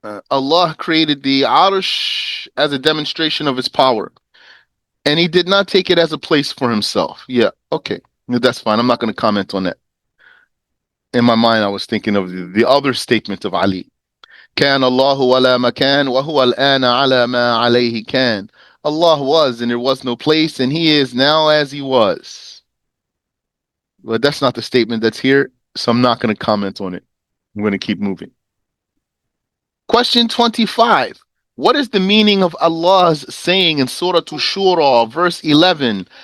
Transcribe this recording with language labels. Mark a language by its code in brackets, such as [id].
[en] Allah created the Arsh as a demonstration of his power, and he did not take it as a place for himself. Yeah, okay. That's fine. I'm not going to comment on that. In my mind, I was thinking of the other statement of Ali. [ar] كان الله ولا مكان وهو الآن على ما عليه كان. [en] Allah was and there was no place, and he is now as he was. But that's not the statement that's here, so I'm not going to comment on it. I'm going to keep moving. Question 25. What is the meaning of Allah's saying in Surah Shura, verse 11?